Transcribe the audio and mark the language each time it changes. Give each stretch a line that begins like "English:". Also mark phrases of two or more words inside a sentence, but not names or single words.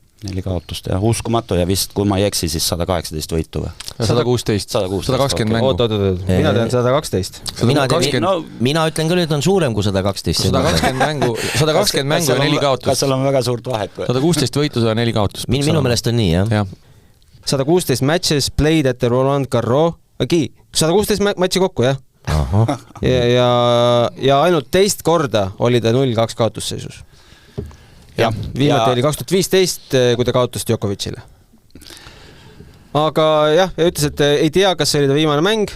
Estonian: 4 kaotust ja uskumatu ja vist, kui ma ei eksi, siis 118 võitu või? 116, 120 mängu. Mina tean 112. Mina ütlen küll, et on suurem kui 112. 120 mängu ja 4 kaotust. Kas seal on väga suurt vahet? 116 võitu, 104 kaotust. Minu meelest on nii, jah.
English: 116 matches played at the Roland Garros, 116
Estonian: matši kokku, jah. Ja ainult teist korda oli ta 0-2 kaotusseisus. Ja, viimati oli 2015, kui ta kaotas Djokovicile. Aga jah, ja ütles, et ei tea, kas see oli ta viimane mäng.